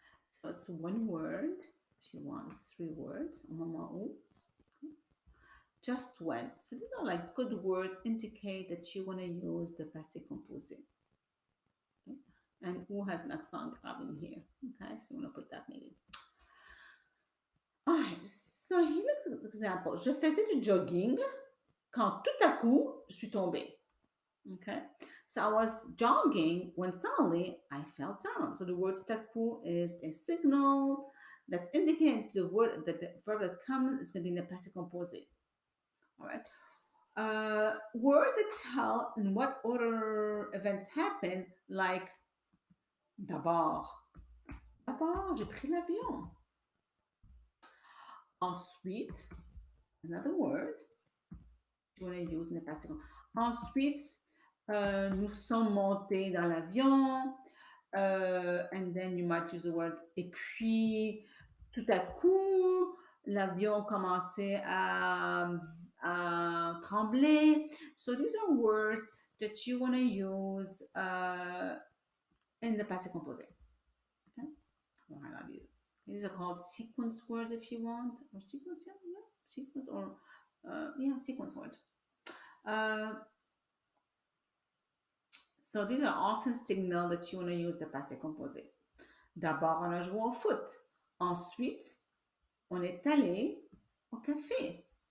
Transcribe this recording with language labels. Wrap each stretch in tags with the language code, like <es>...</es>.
<en>So it's one word. If you want, three words.</en> <fr>Au moment où.</fr> <en>Just when. So these are like good words indicate that you want to use the passé composé. Okay? And who has an accent grave in here? Okay, so you want to put that maybe. Alright, so here look at the example.</en> <fr>Je faisais du jogging quand tout à coup je suis tombée.</fr> <en>Okay, so I was jogging when suddenly I fell down. So the word</en> <fr>tout à coup</fr> <en>is a signal that's indicating the word that the verb that comes is going to be in the passé composé. All right. Words that tell in what order events happen, like d'abord.</en> <fr>D'abord, j'ai pris l'avion.</fr> <en>Ensuite, another word you want to use in the passé.</en> <fr>Ensuite, nous sommes montés dans l'avion.</fr> <en>And then you might use the word</en> <fr>et puis, tout à coup, l'avion commençait à trembler.</fr> <en>So these are words that you want to use in the passé composé. Okay? These are called sequence words if you want, or sequence, yeah, sequence, or yeah, sequence words. So these are often signals that you want to use the passé composé.</en> <fr>D'abord, on a joué au foot. Ensuite, on est allé au café.</fr>